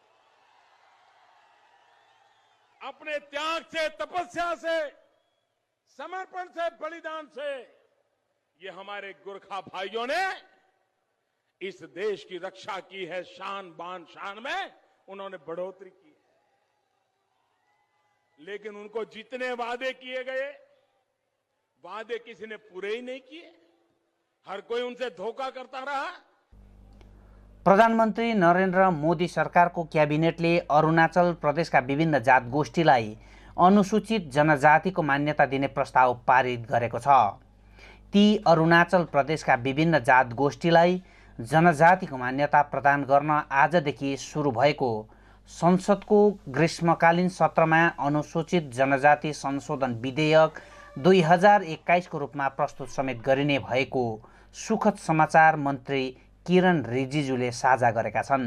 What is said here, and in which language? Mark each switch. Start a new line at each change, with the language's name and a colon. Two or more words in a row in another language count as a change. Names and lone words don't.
Hindi: अपने त्याग से, तपस्या से, समर्पण से, बलिदान से ये हमारे गोरखा भाइयों ने इस देश की रक्षा की है। शान बान शान में उन्होंने बढ़ोतरी की है। लेकिन उनको जितने वादे किए गए, वादे किसी ने पूरे ही नहीं किए। हर कोई उनसे धोखा करता रहा।
Nepali: प्रधानमन्त्री नरेन्द्र मोदी सरकारको क्याबिनेटले अरुणाचल प्रदेशका विभिन्न जात गोष्ठीलाई अनुसूचित जनजातिको मान्यता दिने प्रस्ताव पारित गरेको छ। ती अरुणाचल प्रदेशका विभिन्न जात गोष्ठीलाई जनजातिको मान्यता प्रदान गर्न आजदेखि सुरु भएको संसदको ग्रीष्मकालीन सत्रमा अनुसूचित जनजाति संशोधन विधेयक 2021 को रूपमा प्रस्तुत समेत गरिने भएको सुखद समाचार मन्त्री किरण रिजिजुले साझा गरेका छन्।